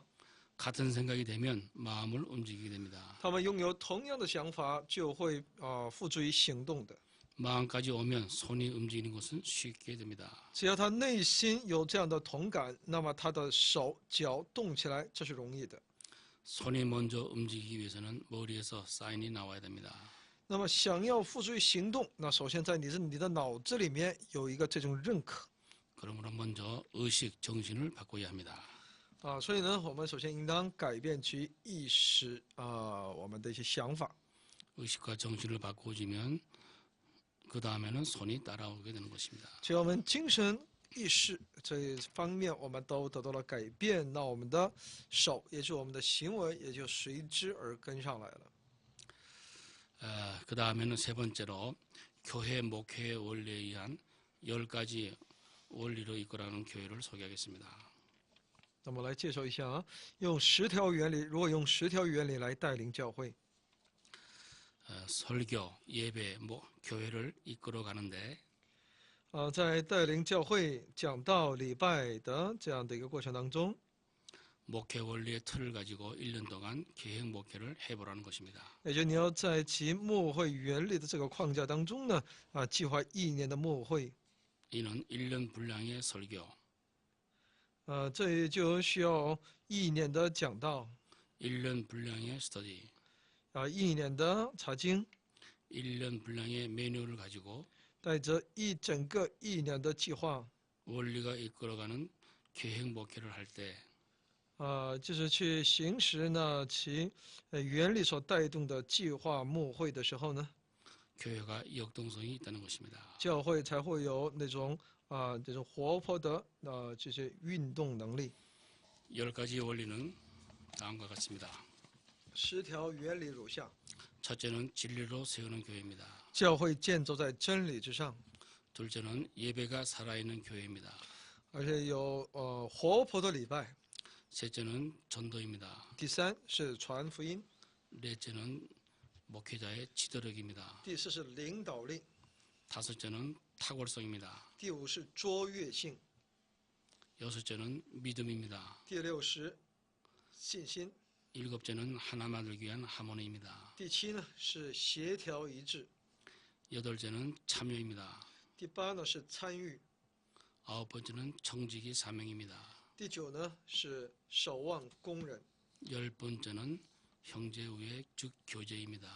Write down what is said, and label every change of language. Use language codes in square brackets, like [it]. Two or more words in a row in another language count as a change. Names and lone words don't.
[ko] 같은 생각이 되면 마음을 움직이게 됩니다. [zh] 他们拥有同样的想法，就会付诸于行动的。 [ko] 마음까지 오면 손이 움직이는 것은 쉽게 됩니다. [zh] 只要他内心有这样的同感，那么他的手脚动起来，这是容易的。 [ko] 손이 먼저 움직이기 위해서는 머리에서 사인이 나와야 됩니다. [zh] 那么想要付诸于行动，那首先在你的脑子里面有一个这种认可。 [ko] 그러므로 먼저 의식, 정신을 바꿔야 합니다. [zh] 所以呢，我们首先应当改变其意识我们的一些想法。 [ko] 의식과 정신을 바꾸어지면 그 다음에는 손이 따라오게 되는 것입니다. [zh] 只要我们精神意识这方面我们都得到了改变，那我们的手，也就是我们的行为，也就随之而跟上来了。 [ko] 그 다음에는 세 번째로 교회 목회의 원리에 의한 10가지 원리로 이끌어가는 교회를 소개하겠습니다. [zh] 那么来介绍一下用10条原理，如果用10条原理来带领教会。 [ko] 설교, 예배, 교회를 이끌어 가는데 [zh] 在带领教会讲道礼拜的这样的一个过程当中， [ko] 목회 원리의 틀을 가지고 1년 동안 계획 목회를 해보라는 것입니다. [zh] 也就你要在其牧会原理的这个框架当中呢，计划1年的牧会。 [ko] 이는 1년 분량의 설교, [zh] 这就需要1年的讲道， [ko] 1년 분량의 스터디, [zh] 1 年的查经， [ko] 1년 분량의 매뉴얼을 가지고 [zh] 带着整个1年的计划， [ko] 원리가 이끌어가는 계획 목회를 할 때 [zh] 就是去行使呢其原理所带动的计划牧会的时候呢， [ko] 교회가 역동성이 있다는 것입니다. [zh] 教会才会有那种这种活泼的这些运动能力。 [ko] 10가지 원리는 다음과 같습니다. [zh] 10 条原理如下： [ko] 첫째는 진리로 세우는 교회입니다. [zh] 教会建造在真理之上， [ko] 둘째는 예배가 살아있는 교회입니다. [zh] 而且有活泼的礼拜。 [ko] 셋째는 전도입니다. [zh] 第3是传福音， [ko] 넷째는 목회자의 지도력입니다. [zh] 第4是领导力， [ko] 다섯째는 탁월성입니다. [zh] 第5是卓越性， [ko] 여섯째는 믿음입니다. [zh] 第6是信心， [ko] 일곱째는 하나 만들기 위한 하모니입니다. [zh] 第7呢是协调一致， [ko] 8번째는 참여입니다. [zh] 第8呢是参与， [ko] 9번째는 정직이 사명입니다. [zh] 第9呢是守望工人， [ko] 10번째는 형제 우애 즉 교제입니다.